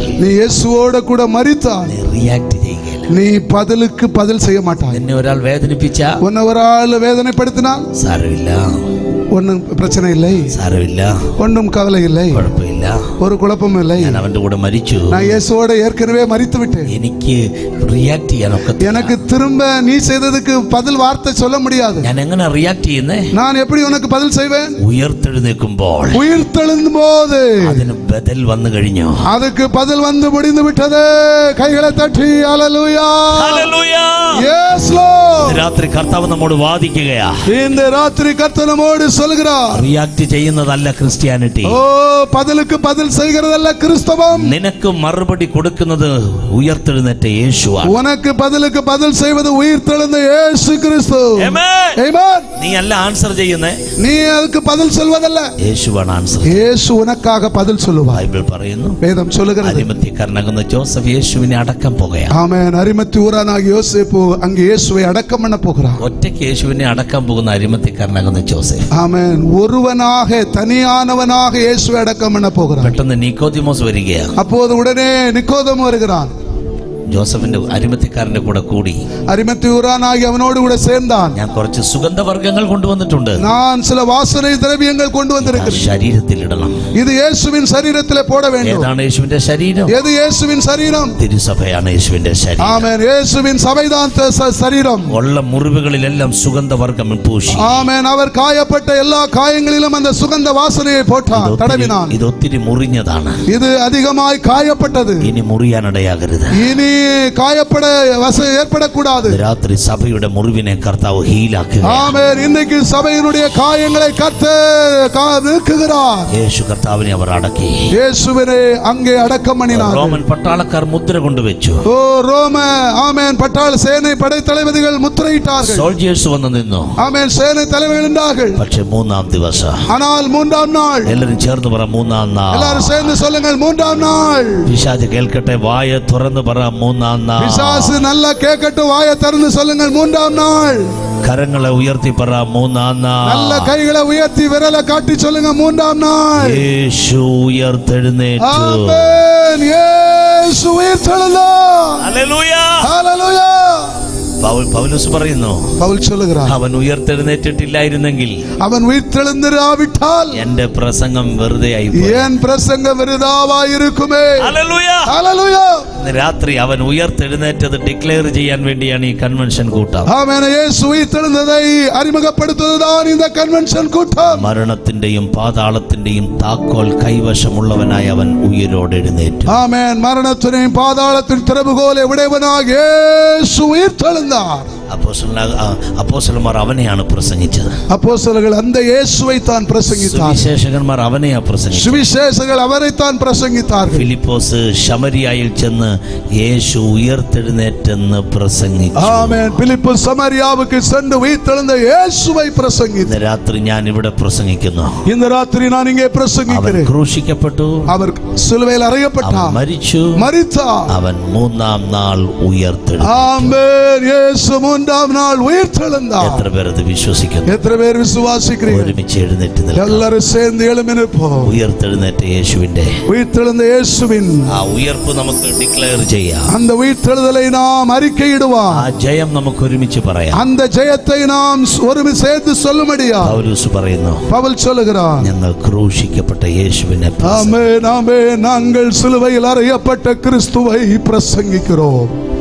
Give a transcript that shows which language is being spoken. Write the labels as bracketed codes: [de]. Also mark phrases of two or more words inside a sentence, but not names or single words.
[ml] നീ യേശുവോടെ കൂടെ മരിത്താൽ, നീ റിയാക്ട് ചെയ്യുകയില്ല. [ta] நீ பதிலுக்கு பதில் செய்ய மாட்டா. [ml] നിന്നെ ഒരാൾ വേദനിപ്പിച്ച, [ta] உன்னை ஒராள் வேதனைப்படுத்தினால் [ml] സാരമില്ല, [ta] ஒன்னும் பிரச்சினை இல்லை, [ml] സാരമില്ല, [ta] ஒன்னும் கவலை இல்லை, [ml] കുഴപ്പമില്ല, കുഴപ്പമില്ല, ഒരു കുഴപ്പമില്ല. ഞാൻ അവന്റെ കൂടെ മരിച്ചു. [ta] நான் இயேசுவோட ஏற்கனவே மரித்து விட்டேன். [ml] എനിക്ക് റിയാക്ട് ചെയ്യാൻ ഒക്കത്തില്ല. [ta] எனக்கு திரும்ப நீ செய்ததுக்கு பதில் வார்த்தை சொல்ல முடியாது. [ml] ഞാൻ എങ്ങനെ റിയാക്ട് ചെയ്യുന്നേ? [ta] நான் எப்படி உனக்கு பதில் செய்வேன்? [ml] ഉയർത്തെഴുന്നേൽക്കുമ്പോൾ, ഉയർത്തെഴുന്നേൽക്കുമ്പോൾ അതിന് ബദൽ വന്നു കഴിഞ്ഞു. [ta] அதுக்கு பதில் வந்து முடிந்து விட்டது. கைகளை தட்டி ஹalleluya, [ml] ഹല്ലേലൂയ. [en] Yes Lord. [ml] രാത്രി കർത്താവ് നമ്മോട് വാദിക്കുകയാ. [ta] இந்த ராத்திரி கர்த்தர் நம்மோடு சொல்கிறார். [ml] റിയാക്ട് ചെയ്യുന്നതല്ല ക്രിസ്ത്യാനിറ്റി. [ta] ஓ, பதிலுக்கு பதில் செய்கிறதல்ல கிறிஸ்தவம். [ml] നിനക്ക് മറുപടി കൊടുക്കുന്നത് ഉയർത്തെഴുന്നേറ്റ യേശുവാണ്. [ta] உனக்கு பதிலுக்கு பதில் செய்வது உயிர்த்தெழுந்த இயேசு கிறிஸ்து. [ml] ആമേൻ. [ta] ஆமென். [ml] നീ അല്ല ആൻസർ ചെയ്യുന്നേ, [ta] நீ அதுக்கு பதில் சொல்வதல்ல, [ml] യേശുവാണ് ആൻസർ. [ta] இயேசு உனக்காக பதில் சொல்லுவார். [ml] ബൈബിൾ പറയുന്നു, [ta] வேதம் சொல்லுகிறது. [ml] അരിമത്യക്കാരനാകുന്ന ജോസഫ് യേശുവിനെ അടക്കം പോകുകയാണ്. [ta] ஆமென். அரிமத்தி ஊரானாகிய யோசேப்பு அங்கே இயேசுவை அடக்கம் பண்ண போகிறார். [ml] ഒറ്റയ്ക്ക് യേശുവിനെ അടക്കം പോകുന്ന അരിമത്യക്കാരനാകുന്ന ജോസഫ് [ta] ஆமென். ஒருவனாக தனியானவனாக இயேசுவை அடக்கம் பண்ண போகிறார். [ml] പെട്ടെന്ന് നിക്കോദിമോസ് വരികയാണ്. [ta] அப்போது உடனே நிக்கோதேமு வருகிறான். [ml] ജോസഫിന്റെ അരിമത്യക്കാരന്റെ കൂടെ കൂടി, [ta] அரிமத்தி ஊரானாகி அவனோடு கூட சேர்ந்தான். [ml] ഞാൻ കുറച്ച് സുഗന്ധവർഗ്ഗങ്ങൾ കൊണ്ടുവന്നിട്ടുണ്ട്, [ta] நான் சில வாசனை திரவியங்கள் கொண்டு வந்திருக்கிறேன். [ml] ശരീരത്തിൽ ഇടണം. [ta] இது இயேசுவின் சரீரத்திலே போட வேண்டும். [ml] ഏതാണ് യേശുവിന്റെ ശരീരം? [ta] எது இயேசுவின் சரீரம்? [ml] തിരുസഭയാണ് യേശുവിന്റെ ശരീരം. [ta] ஆமென். இயேசுவின் சபைதான் சரீரம். [ml] ഉള്ള മുറിവുകളിലെല്ലാം സുഗന്ധവർഗ്ഗം പൂശി, [ta] ஆமென். அவர் காயப்பட்ட எல்லா காயங்களிலும் அந்த சுகந்த வாசனையை போட்டார், தடவினான். [ml] ഇത് ഒത്തിരി മുറിഞ്ഞതാണ്. [ta] இது அதிகமாய் காயப்பட்டது. [ml] ഇനി മുറിയാനിടയാകരുത്. [ta] இனி காயப்பட ஏற்படக்கூடாது. [ml] രാത്രി സഭയുടെ മുറിവിനെ കർത്താവ് ഹീലാക്കുക. [ta] ஆமென். இன்னைக்கு சபையினுடைய காயங்களை கர்த்தர் நீக்குகிறார். [ml] യേശു കർത്താവിനെ അവർ അടക്കി. [ta] இயேசுவினை அங்கே அடக்கம் பண்ணினார். [ml] റോമൻ പട്ടാളക്കാർ മുദ്ര കൊണ്ടുവച്ചു. [ta] ஓ, ரோம ஆமென் பட்டாள சேனை படைத்தளபதிகள் முத்திரையிட்டார்கள். [ml] സോൾജേഴ്സ് വന്നു നിന്നു. [ta] ஆமென். சேனை தலைவர்கள் நின்றார்கள். [ml] പക്ഷെ മൂന്നാം ദിവസം, [ta] ஆனால் மூன்றாம் நாள், [ml] എല്ലാരും ചേർന്ന് പറ മൂന്നാം നാൾ. [ta] எல்லாரும் சேர்ந்து சொல்லுங்கள் மூன்றாம் நாள். [ml] പിശാച് കേൾക്കട്ടെ, വായ തുറന്ന് പറ മൂന്നാം നാൾ. [ta] பிசாசு நல்லா கேட்கட்டும், வாயை திறந்து சொல்லுங்கள் மூன்றாம் நாள். [ml] കരങ്ങളെ ഉയർത്തി പറ മൂന്നാം നാൾ. [ta] நல்ல கைகளை உயர்த்தி விரலை காட்டி சொல்லுங்க மூன்றாம் நாள். [ml] യേശു ഉയർത്തെഴുന്നേറ്റു. [ta] ஆமென். இயேசு உயிர்த்தெழுந்தார். [ml] ഹല്ലേലൂയ. [ta] ஹalleluya. [ml] പൗലോസ് പറയുന്നു, [ta] பவுல் சொல்லுகிறார், [ml] അവൻ ഉയർത്തെഴുന്നേറ്റിട്ടില്ലായിരുന്നെങ്കിൽ [ta] அவன் உயிர்த்தெழுந்திராவிட்டால் [ml] എന്റെ പ്രസംഗം വെറുതെ ആയി. [ta] என் பிரசங்கம் விருதாவாயிருக்குமே. [ml] ഹല്ലേലൂയ. [ta] ஹalleluya. [ml] ഇന്ന് രാത്രി അവൻ ഉയർത്തെഴുന്നേറ്റത് ഡിക്ലെയർ ചെയ്യാൻ വേണ്ടിയാണ് ഈ കൺവെൻഷൻ കൂട്ടം. [ta] ஆமென். இயேசு உயிர்த்தெழுந்ததை அறிமுகப்படுத்துவதுதான் இந்த கன்வென்ஷன் கூட்டம். [ml] മരണത്തിന്റെയും പാതാളത്തിന്റെയും താക്കോൽ കൈവശമുള്ളവനായി അവൻ ഉയരോടെഴുന്നേറ്റു. [ta] ஆமென். மரணத்தினையும் பாதாளத்தின் திறவுகோலை உடையவனாக இயேசு உயிர்த்தெழுந்தார். [ml] അപ്പോസ്തലന്മാർ അവനെയാണ് പ്രസംഗിച്ചത്. [ta] அப்போஸ்தலர்கள் அந்த இயேசுவை தான் பிரசங்கித்தார். [ml] സുവിശേഷകന്മാർ അവനെയാ പ്രസംഗിച്ചത്. [ta] சுவிசேஷகர்கள் அவரை தான் பிரசங்கித்தார்கள். [ml] ഫിലിപ്പോസ് ശമരിയായിൽ ചെന്ന് യേശു ഉയർത്തെഴുന്നേറ്റെന്ന് പ്രസംഗിച്ചു. [ta] ஆமென். பிலிப்பு சமாரியாவுக்கு சென்று உயிர்த்தெழுந்த இயேசுவை பிரசங்கித்தார். [ml] ഇന്ന് രാത്രി ഞാൻ ഇവിടെ പ്രസംഗിക്കുന്നു. [ta] இந்த ராத்திரி நான் இங்கே [ml] അവൻ [ta] பிரசங்கிக்கிறேன். [ml] ക്രൂശിക്കപ്പെട്ടു, [ta] அவர் சிலுவையில் [ml] അവൻ [ta] அறையப்பட்டார், [ml] മരിച്ചു, [ta] மரித்தார். [ml] അവൻ മൂന്നാം നാൾ ഉയർത്തെഴുന്നേറ്റു. [ta] ஆமென். இயேசு மூன்றாம் நாள் உயிர்த்தெழுந்தார். [ml] എത്ര പേർ അത് വിശ്വസിക്കുന്നു? [ta] எத்தனை பேர் விசுவாசிக்கிறீர்கள்? [ml] ഒരുമിച്ച് എഴുന്നേറ്റ് നിൽക്കാം. [ta] எல்லாரும் சேர்ந்து எழும்பி நிற்போம். [ml] ഉയർത്തെഴുന്നേറ്റ യേശുവിന്റെ [ta] உயிர்த்தெழுந்த இயேசுவின் [ml] ആ ഉയർപ്പ് നമുക്ക് ഡിക്ലെയർ ചെയ്യാം. [ta] அந்த உயிர்த்தெழுதலை நாம் அறிக்கையிடுவோம். [ml] ആ ജയം നമുക്ക് ഒരുമിച്ച് പറയാം. [ta] அந்த ஜெயத்தை நாம் ஒருமித்து சேர்ந்து சொல்லும்படியா [ml] പൗലോസ് പറയുന്നു, [ta] பவுல் சொல்லுகிறார், [ml] ഞങ്ങൾ ക്രൂശിക്കപ്പെട്ട യേശുവിനെ [ta] ஆமென். ஆமென். நாங்கள் சிலுவையில் அறையப்பட்ட கிறிஸ்துவை பிரசங்கிக்கிறோம்.